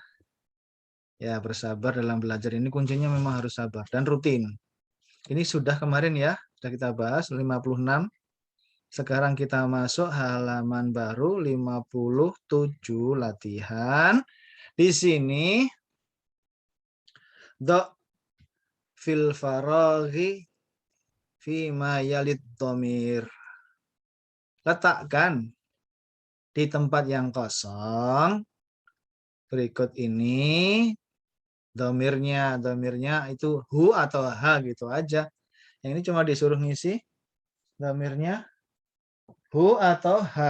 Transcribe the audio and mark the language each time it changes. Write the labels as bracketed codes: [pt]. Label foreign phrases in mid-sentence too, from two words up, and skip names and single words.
[id] Ya, bersabar dalam belajar ini kuncinya memang harus sabar dan rutin. Ini sudah kemarin ya, sudah kita bahas 56 Sekarang kita masuk halaman baru 57 latihan. Di sini [ar] ضع في الفراغ فيما يلي ضمير. [id] Letakkan di tempat yang kosong berikut ini domirnya itu hu atau ha gitu aja. Yang ini cuma disuruh ngisi domirnya hu atau ha.